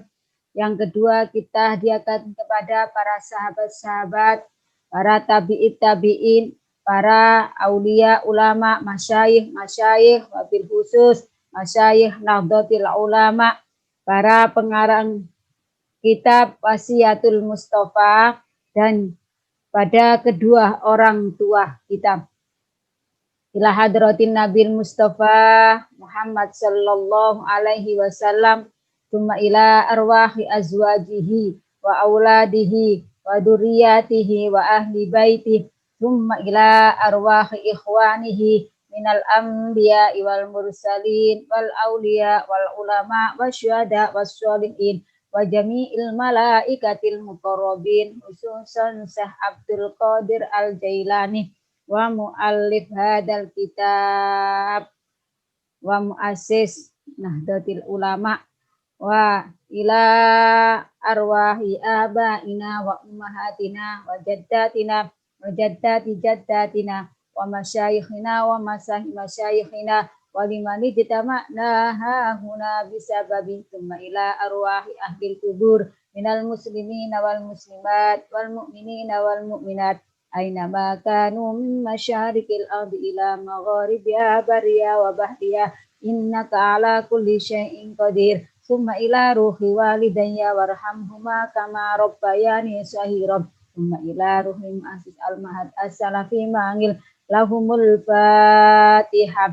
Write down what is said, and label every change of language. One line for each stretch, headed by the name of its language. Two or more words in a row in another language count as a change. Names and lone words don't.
Indonesian: Yang kedua kita hadiahkan kepada para sahabat-sahabat, para tabi'in, para aulia ulama, masyayikh,
Arabic: وبالخصوص
Indonesian: masyayikh Nahdlatul Ulama, para pengarang kitab Wasiyatul Mustafa, dan pada kedua orang tua kita.
Arabic: إلى حضرة النبي المصطفى محمد صلى الله عليه وسلم، ثم إلى أرواح أزواجه وأولاده وذرياته وأهل بيته، ثم إلى أرواح إخوانه من الأنبياء والمرسلين والأولياء والعلماء والشهداء والصالحين وجميع الملائكة المقربين، خصوصا Syekh Abdul Qadir Al-Jailani ومؤلف هذا الكتاب ومؤسس Nahdlatul Ulama، وإلى أرواح آبائنا وأمهاتنا وجداتنا وجدات جداتنا و مشايخنا ومشايخنا ولمن اجتمعنا هاهنا بسببٍ، ثم إلى أرواح أهل القبور من المسلمين والمسلمات والمؤمنين والمؤمنات أينما كانوا من مشارق الأرض إلى مغاربها برها وبحرها إنك على كل شيء قدير، ثم إلى روح والديّ وارحمهما كما ربياني صغيرا، ثم إلى روح مؤسس المعهد السلفي mangil لهم الفاتحة.